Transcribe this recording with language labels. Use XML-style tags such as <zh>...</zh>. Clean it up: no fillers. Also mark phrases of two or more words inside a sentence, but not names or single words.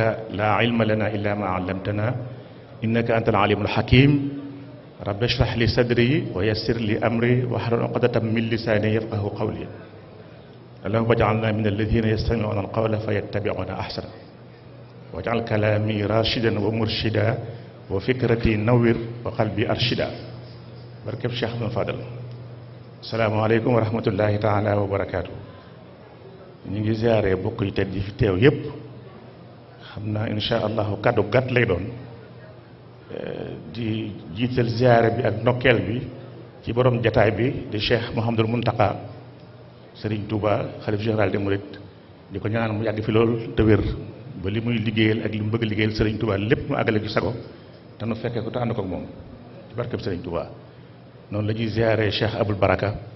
<ar>لا علم لنا إلا ما علمتنا إنك أنت العليم الحكيم رب اشرح لي صدري ويسر لي أمري واحلل عقدة من لساني يفقه قولي اللهم اجعلنا من الذين يستمعون القول فيتبعون أحسنه واجعل كلامي راشدا ومرشدا وفكرتي نور وقلبي أرشدا barkeb Cheikh Abdou Fadal السلام عليكم ورحمة الله تعالى وبركاته</ar> <wo>ñu ngi ziare bokk yi tedd yi fi teew yépp xam naa</wo> <ar>إن شاء الله</ar> <wo>kàddu gàtt lay doon di jiital ziare bi ak ndokkeel bi ci borom jataay bi di Cheikh Mouhamadul Muntaka Serigne Touba xalif</wo> <fr>général des Mourides</fr> <wo>di ko ñaan mu yàgg fi lool te wér ba li muy liggéeyal ak li mu bëgg liggéeyal Serigne Touba lépp mu àggale ci sago te nu fekkee ko te ànd ko ak moom ci barkeb Serigne Touba noonu la ñuy ziare Cheikh Aboul Baraka</wo>